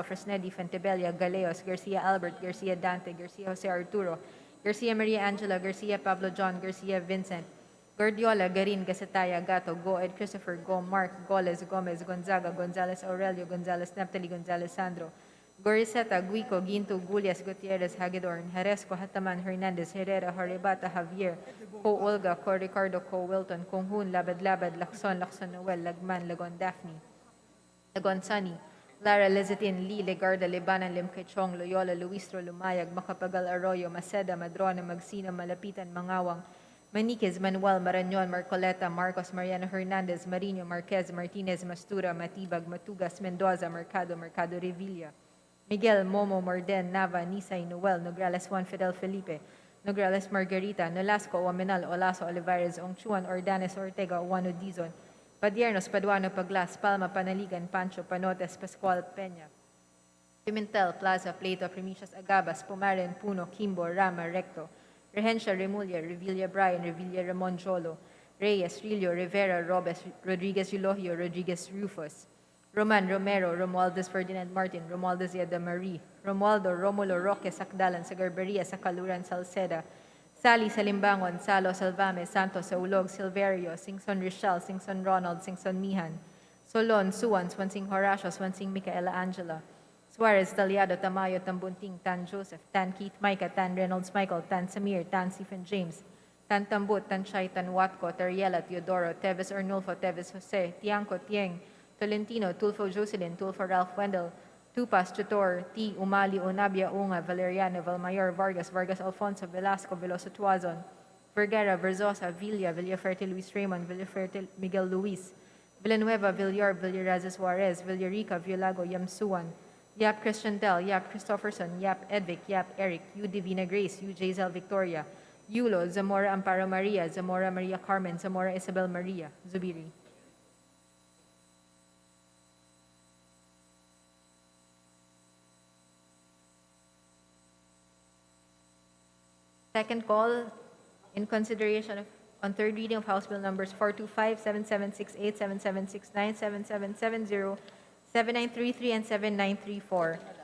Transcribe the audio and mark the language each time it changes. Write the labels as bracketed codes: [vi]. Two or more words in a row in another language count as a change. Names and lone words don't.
[en] Fresnedi, Fentebella, Galeos, Garcia Albert, Garcia Dante, Garcia Jose Arturo, Garcia Maria Angela, Garcia Pablo John, Garcia Vincent, Gordiola, Garin, Gasataya, Gato, Go Ed Christopher, Go Mark, Goles, Gomez, Gonzaga, Gonzales Aurelio, Gonzales Naphtali, Gonzales Sandro, Goriseta, Guico, Ginto, Gulias, Gutierrez, Hagedorn, Jaresco, Hataman, Hernandez, Herrera, Horibata, Javier, Co Olga, Co Ricardo, Co Wilton, Konghun, Labad Labad, Lacson, Lacson Noel, Lagman, Lagon Daphne, Lagon Sunny, Lara Lezetin, Lee, Legarda, Lebanan, Limkechong, Loyola, Luistro, Lumayag, Macapagal Arroyo, Maceda, Madrona, Magsino, Malapitan, Mangawang, Maniquez, Manuel, Marañon, Marcoleta, Marcos, Mariano Hernandez, Marino, Marquez, Martinez, Mastura, Matibag, Matugas, Mendoza, Mercado, Mercado Revilla, Miguel, Momo, Morden, Nava, Nisay, Noel, Nograles Juan Fidel Felipe, Nograles Margarita, Nolasco, Omenal, Olaso, Olivares, Ongchuan, Ordanes, Ortega, Uwano, Dizon, Padiernos, Paduano, Paglas, Palma, Panaligan, Pancho, Panotes, Pascual, Peña, Pimentel, Plaza, Plato, Primicias, Agabas, Pumaren, Puno, Kimbo, Rama, Recto, Regencia, Remulla, Revilla, Brian, Revilla, Ramon Jolo, Reyes, Rillo, Rivera, Robes, Rodriguez, Eulogio, Rodriguez, Rufus, Roman, Romero, Romualdez, Ferdinand Martin, Romualdez, Yada Marie, Romualdo, Romulo, Roque, Sacdalan, Sagarberia, Sacaluran, Salceda, Sally, Salimbangon, Salo, Salvame, Santos, Saulog, Silverio, Singson Richel, Singson Ronald, Singson Mihan, Solon, Suwan, Swansing Horacio, Swansing Micaela Angela, Suarez, Taliado, Tamayo, Tambunting, Tan Joseph, Tan Keith Micah, Tan Reynolds Michael, Tan Samir, Tan Stephen James, Tantambut, Tanchay, Tanwatco, Teriela, Teodoro, Teves Arnulfo, Teves Jose, Tiangco, Tieng, Tolentino, Tulfo Jocelyn, Tulfo Ralph Wendell, Tupas, Tutor, T. Umali, Unabia, Unga, Valeriano, Valmayor, Vargas, Vargas Alfonso, Velasco, Veloso Tuazon, Vergara, Verzosa, Villa, Villaferte Luis Raymond, Villaferte Miguel Luis, Villanueva, Villar, Villaraza Suarez, Villarica, Villago, Yamsuan, Yap Christian Del, Yap Christopherson, Yap Edvic, Yap Eric, U Divina Grace, U Jazel Victoria, Yulo, Zamora Amparo Maria, Zamora Maria Carmen, Zamora Isabel Maria, Zubiri. Second call in consideration of, on third reading of House Bill numbers 425, 7768, 7769, 7770, 7933, and 7934.